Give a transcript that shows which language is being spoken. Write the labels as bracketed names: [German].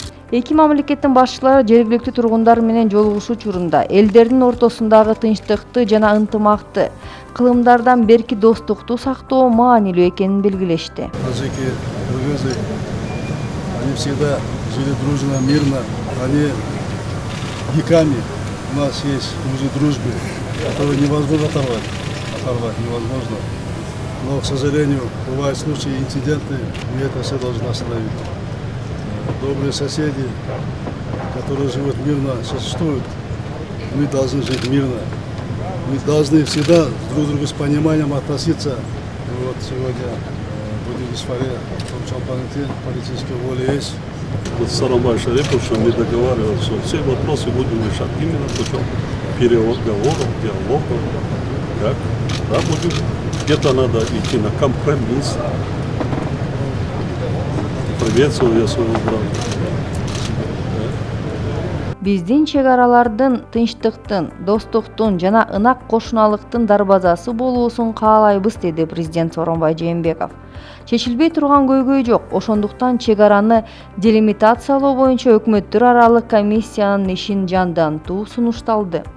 [Kyrgyz] Эки мамлекеттин башчылары жергиликтүү тургундар менен жолугушуу учурунда элдердин ортосундагы тынчтыкты жана ынтымакты, кылымдардан берки достукту сактоо маанилүү экенин белгилешти. [Russian] Таджики, кыргызы, они всегда жили дружно, мирно. Они веками у нас есть узы дружбы, которые невозможно оторвать невозможно. Но, к сожалению, бывают случаи, инциденты, и это все должно остановить. Добрые соседи, которые живут мирно, существуют. Мы должны жить мирно. Мы должны всегда друг к другу с пониманием относиться. И вот сегодня будем говорить о том, что политическая воля есть. Вот Сооронбай Шарипович, мы договаривались, что все вопросы будем решать именно путем переговоров, диалогов. Как? Да, будем. Где-то надо идти на компромисс. Приветствую я своего брата. [Kyrgyz] Биздин чек аралардын тынчтыктын, достуктун жана ынак кошуналыктын дарбазасы болуусун каалайбыз, деди президент Сооронбай Жээнбеков. Чечилбей турган көйгөй жок, ошондуктан чек араны делимитациялоо боюнча өкмөттөр аралык комиссиянын ишин жандантуу сунушталды.